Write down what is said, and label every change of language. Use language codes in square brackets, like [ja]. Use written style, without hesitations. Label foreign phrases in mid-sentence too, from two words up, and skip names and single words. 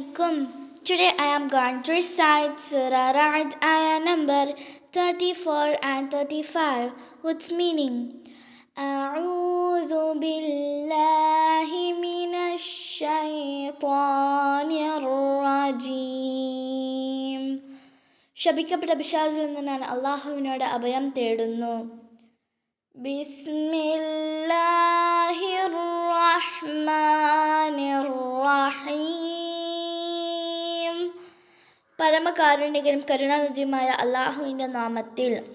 [en] Today I am going to recite Surah Ra'd ayah number 34 and 35 with meaning. [ar] أعوذ بالله من الشيطان الرجيم. [ml] ശപിക്കപ്പെട്ട പിശാചിൽ നിന്നാണ് അള്ളാഹുവിനോട് അഭയം തേടുന്നു. [ar] بسم الله الرحمن الرحيم. [ml] പരമകാരുണികനും കരുണാനിധിയുമായ അള്ളാഹുവിൻ്റെ നാമത്തിൽ.